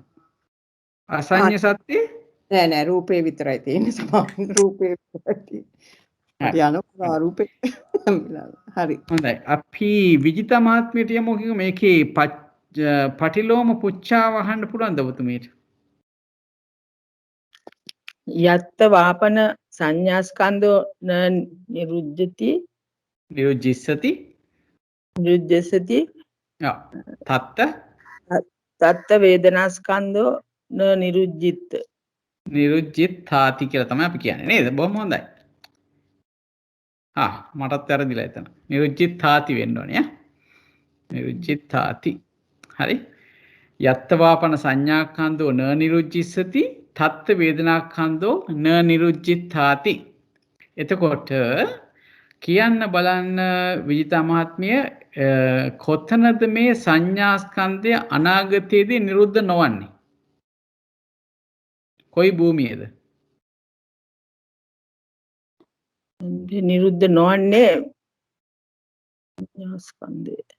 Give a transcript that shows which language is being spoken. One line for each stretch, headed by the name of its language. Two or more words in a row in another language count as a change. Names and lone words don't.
Sinhala: අසඤ්ඤ සත්‍ය නෑ රූපේ විතරයි තියෙන්නේ සමාන රූපේ විතරයි තියෙන්නේ. රූපේ හරි. හොඳයි. අපි විජිතා මහත්මියට යමු මේකේ පටිලෝම පුච්චා වහන්න පුළුවන්ද ඔබතුමීට?
Pali: යත්ත වාපන සංඥාස්කන්ධෝ නිරුද්ධති නිරුද්ධිස්සති නිරුද්ධසති තත්ත වේදනාස්කන්ධෝ නිරුද්ධිත
Sinhala: නිරුද්ධිතාති කියලා තමයි අපි කියන්නේ නේද? බොහොම හොඳයි. මටත් වැරදිලා එතන. නිරුද්ධිතාති වෙන්න ඕනේ ඈ. නිරුද්ධිතාති. හරි.
Pali: යත්ත වාපන සංඥාස්කන්ධෝ නිරුද්ධිස්සති තත්ත වේදනාස්කන්ධෝ නිරුද්ධිතාති.
Sinhala: එතකොට කියන්න බලන්න විජිතා මහත්මිය කොතනද මේ සංඥාස්කන්ධය අනාගතයේදී නිරුද්ධ නොවන්නේ? කොයි භූමියේද? නිරුද්ධ නොවන්නේ සංඥාස්කන්ධය.